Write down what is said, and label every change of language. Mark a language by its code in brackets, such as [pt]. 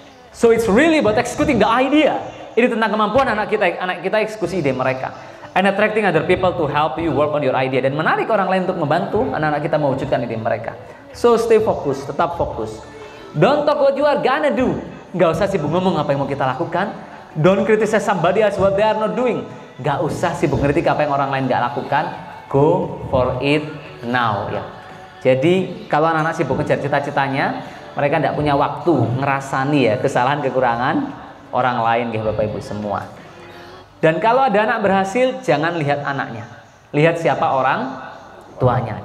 [en] So it's really about executing the idea. [id] Ini tentang kemampuan anak kita eksekusi ide mereka. [en] And attracting other people to help you work on your idea. [id] Dan menarik orang lain untuk membantu anak-anak kita mewujudkan ide mereka. [en] So stay fokus, [id] tetap fokus. [en] Don't talk what you are gonna do. [id] Gak usah sibuk ngomong apa yang mau kita lakukan. [en] Don't criticize somebody else what they are not doing. [id] Gak usah sibuk ngeritik apa yang orang lain gak lakukan. [en] Go for it now [id] ya. Jadi kalau anak-anak sibuk ngejar cita-citanya, mereka tidak punya waktu ngerasani ya kesalahan kekurangan orang lain ya Bapak Ibu semua. Dan kalau ada anak berhasil, jangan lihat anaknya, lihat siapa orang tuanya.